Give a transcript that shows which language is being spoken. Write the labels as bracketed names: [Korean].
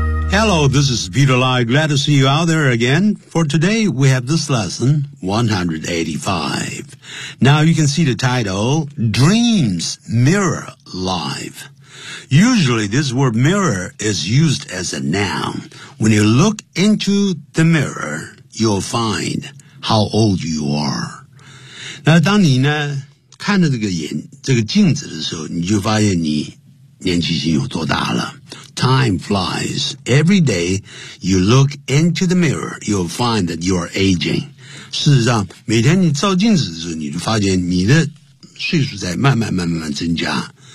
[English] Hello, this is Peter Lai. Glad to see you out there again. For today, we have this lesson 185. Now you can see the title, Dreams Mirror Life. Usually, this word mirror is used as a noun. When you look into the mirror, you'll find how old you are. [Chinese] 那当你呢看着这个镜子的时候，你就发现你年纪已经有多大了。 [English] Time flies. Every day you look into the mirror, you'll find that you are aging. [Chinese] 事实上，每天你照镜子的时候，你就发现你的岁数在慢慢增加。